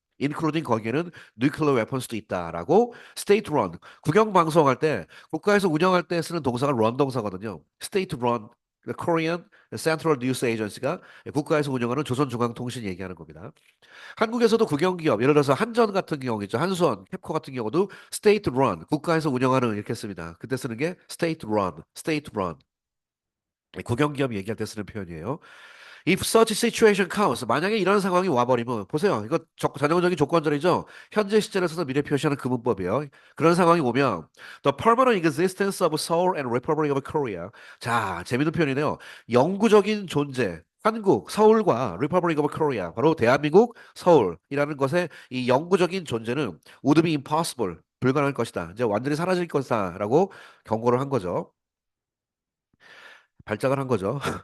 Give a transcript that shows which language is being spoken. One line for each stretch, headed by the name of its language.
Korean: including 거기에는 nuclear weapons도 있다라고 state run 국영 방송할 때 국가에서 운영할 때 쓰는 동사가 run 동사거든요. state run 그 Korean Central News Agency가 국가에서 운영하는 조선중앙통신 얘기하는 겁니다. 한국에서도 국영기업, 예를 들어서 한전 같은 경우겠죠. 한수원, 캡코 같은 경우도 State Run, 국가에서 운영하는 이렇게 씁니다. 그때 쓰는 게 State Run, State Run. 국영기업 얘기할 때 쓰는 표현이에요.
English: If such situation comes,
Korean: 만약에 이런 상황이 와버리면, 보세요. 이거 전형적인 조건절이죠? 현재 시제를 써서 미래 표시하는 그 문법이에요. 그런 상황이 오면,
English: The permanent existence of Seoul and Republic of Korea.
Korean: 자, 재밌는 표현이네요. 영구적인 존재, 한국, 서울과 Republic of Korea, 바로 대한민국, 서울이라는 것의 이 영구적인 존재는
English: would be impossible,
Korean: 불가능할 것이다. 이제 완전히 사라질 것이다라고 경고를 한 거죠. 발작을 한 거죠.